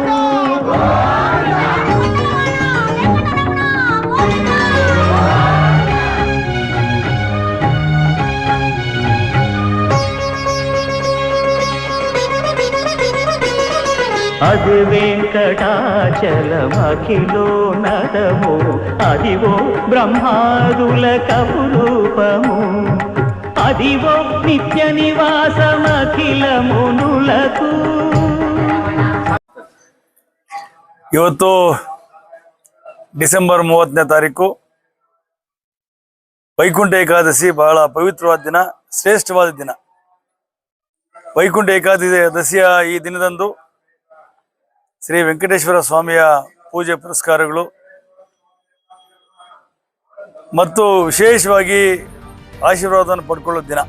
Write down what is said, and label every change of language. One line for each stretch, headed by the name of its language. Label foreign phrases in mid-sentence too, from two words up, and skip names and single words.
Telugu: అది వెంకటాచలమఖిలో నదము, అదివో బ్రహ్మాదుల కపురూపము, అదివో నిత్య నివాసమఖిల మునులకు.
Kannada: ಇವತ್ತು ಡಿಸೆಂಬರ್ 30ನೇ ತಾರೀಕು ವೈಕುಂಠ ಏಕಾದಶಿ. ಬಹಳ ಪವಿತ್ರವಾದ ದಿನ, ಶ್ರೇಷ್ಠವಾದ ದಿನ. ವೈಕುಂಠ ಏಕಾದಶಿಯ ಈ ದಿನದಂದು ಶ್ರೀ ವೆಂಕಟೇಶ್ವರ ಸ್ವಾಮಿಯ ಪೂಜೆ ಪುರಸ್ಕಾರಗಳು ಮತ್ತು ವಿಶೇಷವಾಗಿ ಆಶೀರ್ವಾದವನ್ನು ಪಡ್ಕೊಳ್ಳೋ ದಿನ.